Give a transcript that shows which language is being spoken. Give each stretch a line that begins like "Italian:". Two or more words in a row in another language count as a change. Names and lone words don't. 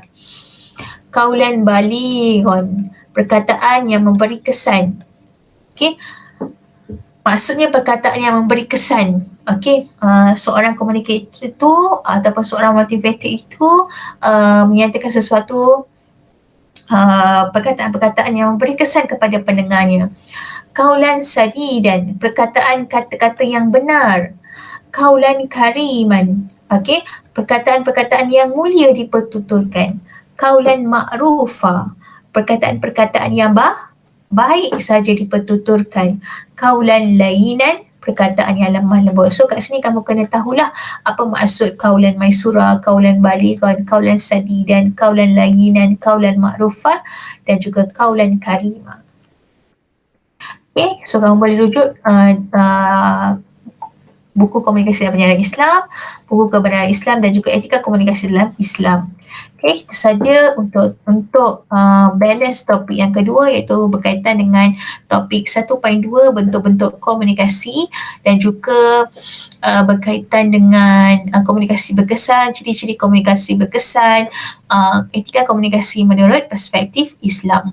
Arabic: قولا بليغا,
Malay: perkataan yang memberi kesan. Okey, maksudnya perkataan yang memberi kesan. Okey, seorang communicator itu ataupun seorang motivator itu menyatakan sesuatu perkataan-perkataan yang memberi kesan kepada pendengarnya.
Arabic: قولا سديدا,
Malay: perkataan kata-kata yang benar.
Arabic: قولا كريما,
Malay: okey, perkataan-perkataan yang mulia dipertuturkan.
Arabic: قولا معروفا,
Malay: perkataan-perkataan yang baik saja dipertuturkan.
Arabic: قولا لينا,
Malay: perkataan yang lemah lembut. So kat sini kamu kena tahulah apa maksud
Arabic: قولا ميسورا, قولا بليغا, قولا سديدا, قولا لينا, قولا معروفا
Malay: dan juga
Arabic: قولا كريما.
English: Okay, so
Malay: kamu boleh rujuk buku komunikasi dalam penyiaran Islam, buku kebenaran Islam dan juga etika komunikasi dalam Islam. Okay, itu saja untuk balance topik yang kedua, iaitu berkaitan dengan topik 1.2 bentuk-bentuk komunikasi dan juga berkaitan dengan komunikasi berkesan, ciri-ciri komunikasi berkesan, etika komunikasi menurut perspektif Islam.